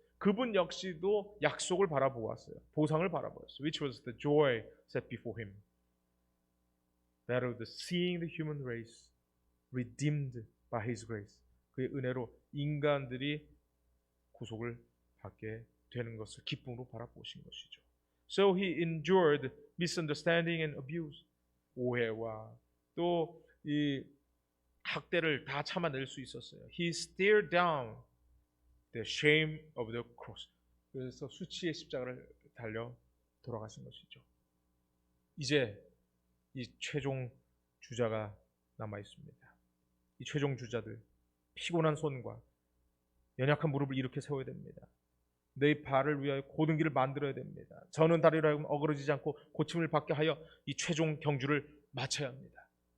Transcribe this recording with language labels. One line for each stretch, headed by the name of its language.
Korean: 그분 역시도 약속을 바라보았어요. 보상을 바라보았어요.
English: Which was the joy set before him. That of the seeing the human race redeemed by his grace.
Korean: 그의 은혜로 인간들이 구속을 받게 되는 것을 기쁨으로 바라보신 것이죠.
English: So he endured misunderstanding and abuse.
Korean: 오해와 또 이 학대를 다 참아낼 수 있었어요.
English: He stared down the shame of the cross.
Korean: 그래서 수치의 십자가를 달려 돌아가신 것이죠. 이제 이 최종 주자가 남아 있습니다. 이 최종 주자들, 피곤한 손과 연약한 무릎을 일으켜 세워야 됩니다. 내 발을 위하여 고든 길을 만들어야 됩니다. 저는 다리로 하여금 어그러지지 않고 고침을 받게 하여 이 최종 경주를 마쳐야 합니다.